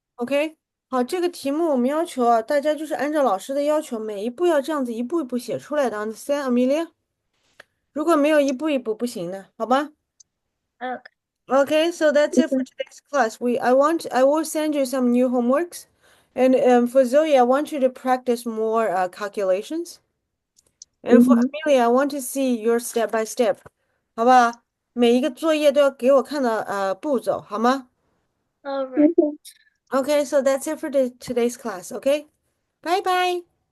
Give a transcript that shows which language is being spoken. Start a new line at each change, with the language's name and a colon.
Chinese: OK，好，这个题目我们要求啊，大家就是按照老师的要求，每一步要这样子一步一步写出来的。
English: Understand, Amelia？
Chinese: 如果没有一步一步不行的，好吧
English: Okay. ？Okay, so that's it for today's class. I will send you some new homeworks, and for Zoe, I want you to practice more calculations, and 嗯 for 哼 Amelia, I want to see your step by step，
Chinese: 好吧？每一个作业都要给我看到步骤，好吗
English: All right. 嗯哼，？Okay, so that's it for today's class. Okay, bye bye.